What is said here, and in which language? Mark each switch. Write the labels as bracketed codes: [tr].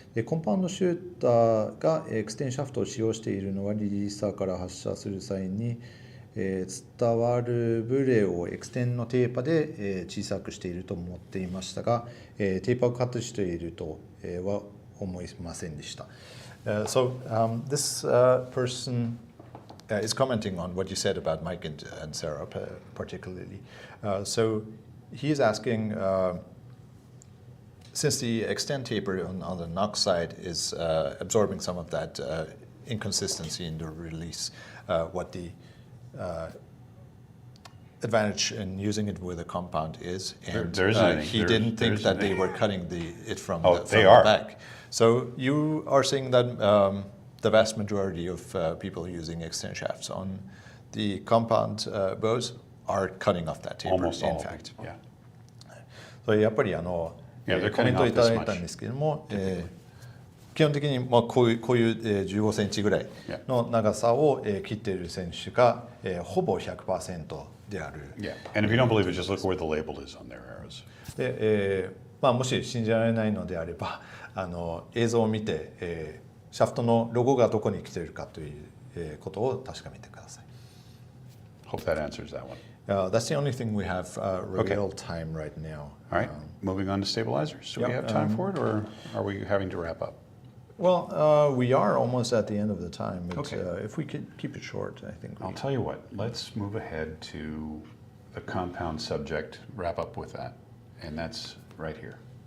[ja] でコンパウンドシューターがエクステンシャフトを使用しているのはリリーサーから発射する際に伝わるブレをエクステンのテーパで小さくしていると思っていましたが、テーパをカットしているとは思いませんでした。 [en] So this person is commenting on what you said about Mike and Sarah particularly. So he is asking, since the extend taper on the knock side is absorbing some of that inconsistency in the release, what the advantage in using it with a compound is, and he didn't think that they were cutting it from the back. So you are saying that the vast majority of people using extend shafts on the compound bows are cutting off that taper. Almost all in of them, fact. yeah. [ja] それやっぱりコメントいただいたんですけれども、基本的にこういう15センチぐらいの長さを切っている選手がほぼ 100% である。 [en] Yeah. And if you don't believe it, just look where the label is on their arrows. [ja] で、もし信じられないのであれば映像を見て、シャフトのロゴがどこに来ているかという、ことを確かめてください。 [en] Hope that answers that one. That's the only thing we have real time right now. All right, moving on to stabilizers. Do we have time for it, or are we having to wrap up? Well, we are almost at the end of the time, but if we could keep it short, I think. I'll tell you what, let's move ahead to the compound subject, wrap up with that, and that's right here.